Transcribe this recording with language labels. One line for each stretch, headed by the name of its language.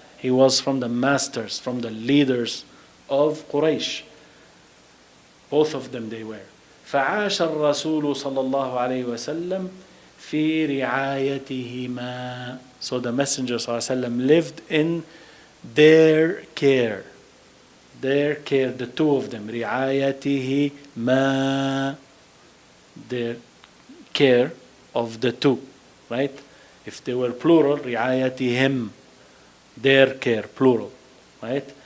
English: He was from the masters, from the leaders of Quraysh. Both of them they were.
Arabic: فعاش الرسول صلى الله عليه وسلم في رعايتهما.
English: So the Messenger صلى الله عليه وسلم lived in their care. Their care, the two of them. رعايتهما, their care of the two, right? If they were plural, رعايتهم, their care, plural, right?